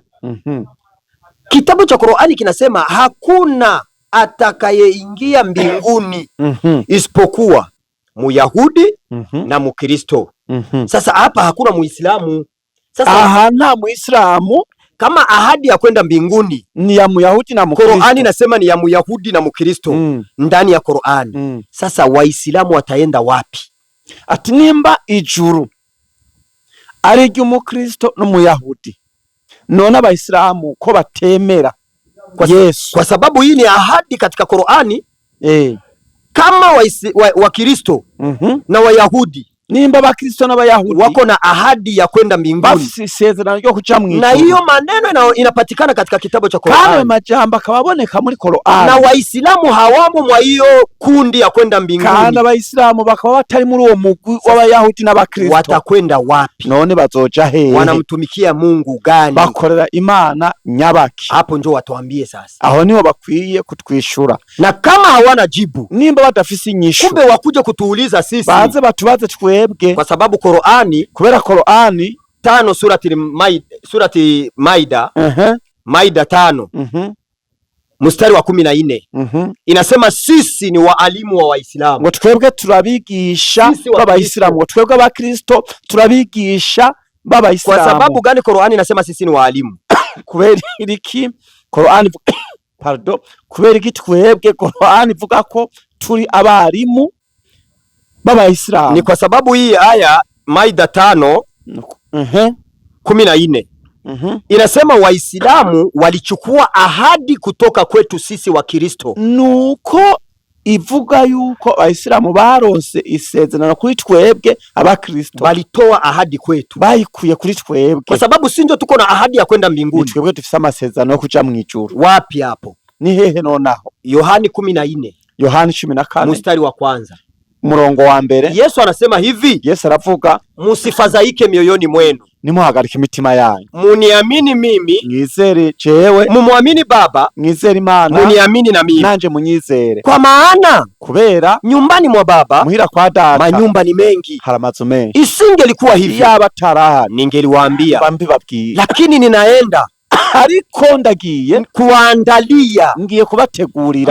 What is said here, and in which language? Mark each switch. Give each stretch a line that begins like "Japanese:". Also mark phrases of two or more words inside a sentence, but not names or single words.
Swahili: Kitabu cha Qur'ani kinasema hakuna atakayeingia mbinguni isipokuwa Muyahudi na Mukristo. Sasa hapa hakuna Muislamu. Sasa nta Muislamu. Kama ahadi ya kwenda mbinguni ni ya Muyahudi na Mukristo. Qur'ani nasema ni ya Muyahudi na Mukristo ndani ya Qur'ani. Sasa Waislamu wataenda wapi?
Rundi: Ati nimba ijuru ari ry'Umukristo n'Umuyahudi, none Abayisilamu ko batemera Yesu?
Swahili: Kwa sababu hii ni ahadi katika Qur'ani. Kama Wakristo na Wayahudi,
Rundi: nimba Abakristo n'Abayahudi
Swahili: wako na ahadi ya kwenda mbinguni,
Rundi: bafise isezerano ryo kuja mu ijuru.
Swahili: Na hiyo maneno inapatikana katika kitabu cha Qur'ani.
Rundi: Kana majambo akababoneka muri Qur'ani.
Swahili: Na Waislamu hawamo mwa hiyo kundi ya kwenda mbinguni.
Rundi: Kana Abayisilamu bakaba batari muri uwo mugwi w'Abayahudi n'Abakristo.
Swahili: Watakwenda wapi?
Rundi: None bazoja hehe?
Swahili: Wanamtumikia Mungu gani?
Rundi: Bakorera Imana nyabaki?
Swahili: Hapo ndio watuambie sasa.
Rundi: Aho niho bakwiye kutwishura.
Swahili: Na kama hawana jibu,
Rundi: nimba batafise inyishu,
Swahili: kumbe wakuje kutuuliza sisi,
Rundi: baze batubaze twebwe.
Swahili: Kwa sababu Qur'ani,
Rundi: kubera Qur'ani
Swahili: 5 surati Maida, Maida 5 mstari wa 14 inasema sisi ni waalimu wa Waislamu.
Rundi: Ngo twebwe turabigisha b'Abayisilamu, ngo twebwe Abakristo turabigisha b'Abayisilamu.
Swahili: Kwa sababu gani Qur'ani inasema sisi ni waalimu?
Rundi: Kubera iki Qur'ani kubera iki twebwe Qur'ani ivuga ko turi abarimu b'Abayisilamu?
Swahili: Ni kwa sababu hii aya Maida 5:14 inasema Waislamu walichukua ahadi kutoka kwetu sisi wa Kristo.
Rundi: Nuko ivuga yuko Abayisilamu baronse isezerano kuri twebwe Abakristo,
Swahili: balitoa ahadi kwetu,
Rundi: bayikuye kuri twebwe.
Swahili: Kwa sababu si ndio tuko na ahadi ya kwenda mbinguni.
Rundi: Twebwe dufise amasezerano yo kuja mu ijuru.
Swahili: Wapi hapo?
Rundi: Ni hehe nonaho?
Swahili: Yohani 14. Yohani 14 mstari wa kwanza.
Rundi: Murongo wa mbere.
Swahili: Yesu anasema hivi.
Rundi: Yesu aravuga,
Swahili: musifadhaike mioyoni mwenu.
Rundi: nimuhagarika imitima yanyu.
Swahili: Muniamini mimi,
Rundi: mwizere jewe.
Swahili: Mumwamini Baba,
Rundi: mwizere Imana,
Swahili: muniamini na mimi,
Rundi: nanje munyizere.
Swahili: Kwa maana
Rundi: kubera
Swahili: nyumbani mwa Baba,
Rundi: muhira kwa Data,
Swahili: manyumba ni mengi.
Rundi: hari amazu menshi.
Swahili: Isingelikuwa hivyo,
Rundi: yaba atarahari,
Swahili: ningeliwaambia,
Rundi: mbibabwira.
Swahili: Lakini ninaenda,
Rundi: ariko ndagiye
Swahili: kuandalia,
Rundi: ngiye kubategurira